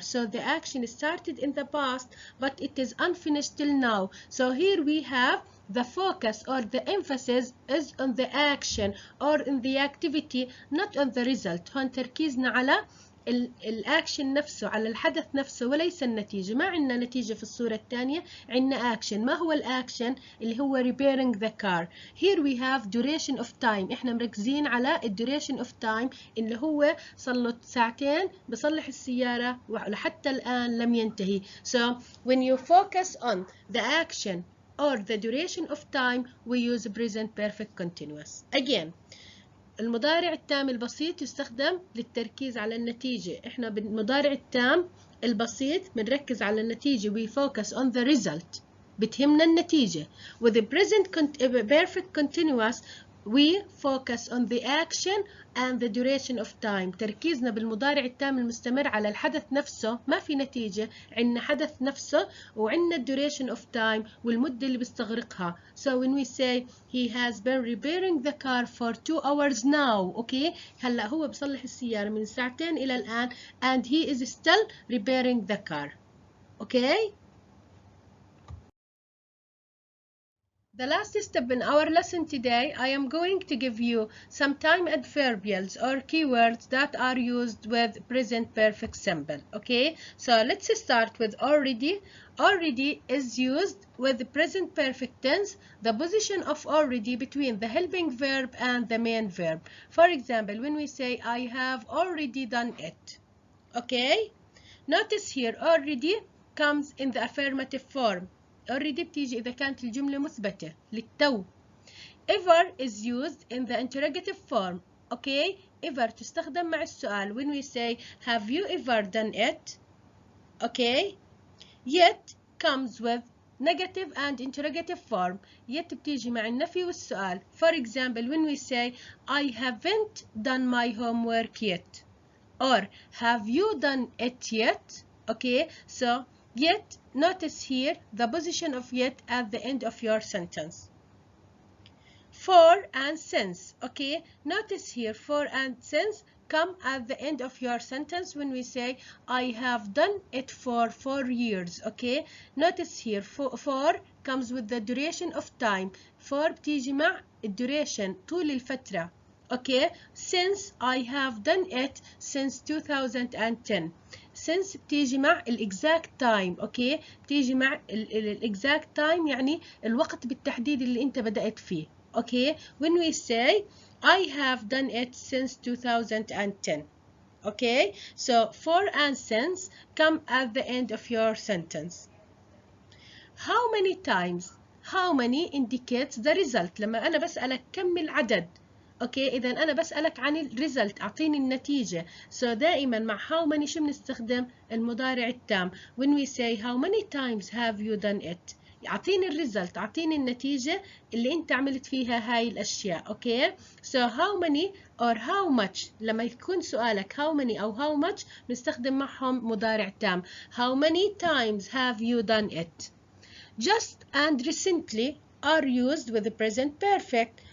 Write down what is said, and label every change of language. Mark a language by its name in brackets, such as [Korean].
[English] So the action started in the past but it is unfinished till now. So here we have the focus or the emphasis is on the action or in the activity, not on the result. [Arabic] هون تركيزنا على الاكشن نفسه، على الحدث نفسه وليس النتيجة. ما عندنا نتيجة في الصورة الثانية، عندنا اكشن. ما هو الاكشن؟ اللي هو [English] repairing the car. Here we have duration of time. [Arabic] احنا مركزين على [English] duration of time [Arabic] اللي هو صار له ساعتين بصلح السيارة ولحتى الآن لم ينتهي. [English] So when you focus on the action or the duration of time we use present perfect continuous. [Arabic] Again, المضارع التام البسيط يستخدم للتركيز على النتيجة. احنا بالمضارع التام البسيط بنركز على النتيجة. [English] we focus on the result. [Arabic] بتهمنا النتيجة. [English] with the present perfect continuous we focus on the action and the duration of time. [Arabic] تركيزنا بالمضارع التام المستمر على الحدث نفسه، ما في نتيجة، عندنا حدث نفسه وعندنا [English] duration of time [Arabic] والمدة اللي بيستغرقها. [English] So when we say he has been repairing the car for 2 hours now, okay, [Arabic] هلا هو بصلح السيارة من ساعتين إلى الآن [English] and he is still repairing the car. Okay. The last step in our lesson today, I am going to give you some time adverbials or keywords that are used with present perfect simple. Okay, so let's start with already. Already is used with the present perfect tense, the position of already between the helping verb and the main verb. For example, when we say I have already done it. Okay, notice here already comes in the affirmative form. [Arabic] already بتيجي إذا كانت الجملة مثبتة للتو. [English] ever is used in the interrogative form. [Arabic] okay, ever تستخدم مع السؤال. [English] when we say have you ever done it. okay, yet comes with negative and interrogative form. [Arabic] yet بتيجي مع النفي والسؤال. [English] for example, when we say I haven't done my homework yet or have you done it yet. okay, so yet, notice here the position of yet at the end of your sentence. For and since. okay, notice here for and since come at the end of your sentence when we say I have done it for 4 years. okay, notice here for comes with the duration of time. [Arabic] for بتيجي مع الدوريشن طول الفترة. [English] okay, since I have done it since 2010. since [Arabic] بتيجي مع [English] exact time. [Arabic] okay, بتيجي مع [English] exact time [Arabic] يعني الوقت بالتحديد اللي انت بدأت فيه. [English] okay, when we say I have done it since 2010. okay, so for and since come at the end of your sentence. how many times. how many indicates the result. [Arabic] لما أنا بسألك كم العدد. اوكي، اذا انا بسألك عن الريزلت، اعطيني النتيجة. so دائما مع [English] how many [Arabic] شو بنستخدم؟ المضارع التام. [English] when we say how many times have you done it، [Arabic] اعطيني الريزلت، اعطيني النتيجة اللي انت عملت فيها هاي الاشياء. اوكي، [English] so how many or how much [Arabic] لما يكون سؤالك [English] how many [Arabic] او [English] how much [Arabic] بنستخدم معهم مضارع تام. [English] how many times have you done it. just and recently are used with the present perfect.